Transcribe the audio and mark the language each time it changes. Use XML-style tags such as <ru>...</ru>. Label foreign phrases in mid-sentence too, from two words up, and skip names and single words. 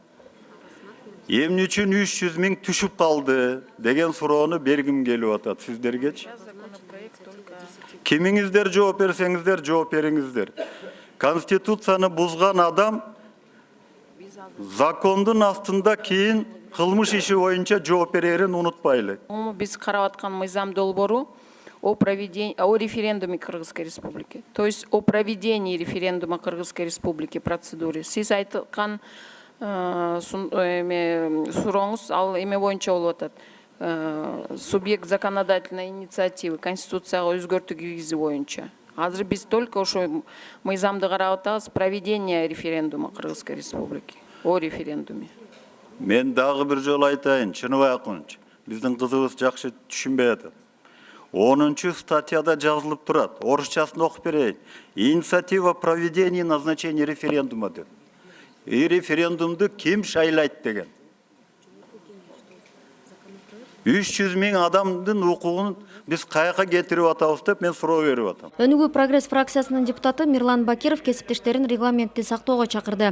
<ky>Эмне үчүн 300 000 түшүп калды деген суроону бергим келип атат сиздергечи. Кимиңиздер жооп берсеңиздер, жооп бериңиздер. Конституцияны бузган адам закондун астында кийин кылмыш иши боюнча жооп берерин унутпайлы. Биз карап аткан мыйзам долбоору</ky> <ru>о референдуме Кыргызской Республики. То есть о проведении референдума Кыргызской Республики процедуры.</ru> <ky>Сиз айткан сурооңуз ал эме боюнча болуп атат.</ky> <ru>Субъект законодательной инициативы</ru> <ky>конституцияга өзгөртүү киргизүү боюнча. Азыр биз только ошо мыйзамды карап атабыз,</ky> <ru>проведение референдума Кыргызской Республики. О референдуме.</ru> <ky>Мен дагы бир жолу айтайын, чыныбай акунч. Биздин кызыбыз жакшы түшүнбөй атат. 10 статьяда жазылып турат. Орусчасын окуп берейин.</ky> <ru>Инициатива о проведении назначения референдума деп.</ru> <ky>И референдумду ким шайлайт деген. 300 000 адамдын укугун биз каяка кетирип атабыз деп мен суроо берип атам. Өнүгүү прогресс фракциясынын депутаты Мирлан Бакиров кесиптештерин регламентти сактоого чакырды.</ky>